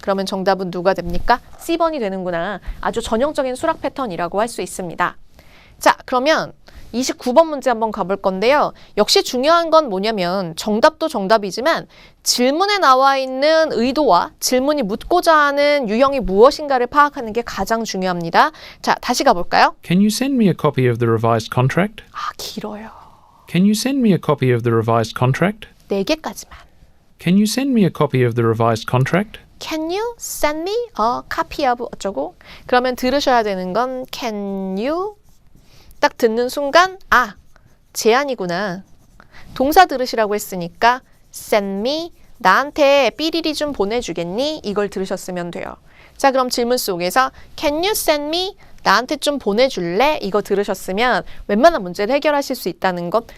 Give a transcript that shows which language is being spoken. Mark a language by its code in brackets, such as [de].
[ko] 그러면 정답은 누가 됩니까? C번이 되는구나. 아주 전형적인 수락 패턴이라고 할 수 있습니다. 자, 그러면 29번 문제 한번 가볼 건데요. 역시 중요한 건 뭐냐면 정답도 정답이지만 질문에 나와 있는 의도와 질문이 묻고자 하는 유형이 무엇인가를 파악하는 게 가장 중요합니다. 자, 다시 가볼까요? [en] Can you send me a copy of the revised contract? [ko] 아, 길어요. [en] Can you send me a copy of the revised contract? [ko] 4개까지만. [en] Can you send me a copy of the revised contract? Can you send me a copy of [ko] 어쩌고? 그러면 들으셔야 되는 건 [en] Can you [ko] 딱 듣는 순간 아, 제안이구나. 동사 들으시라고 했으니까 [en] send me, [ko] 나한테 삐리리 좀 보내주겠니? 이걸 들으셨으면 돼요. 자, 그럼 질문 속에서 [en] can you send me? [ko] 나한테 좀 보내줄래? 이거 들으셨으면 웬만한 문제를 해결하실 수 있다는 것.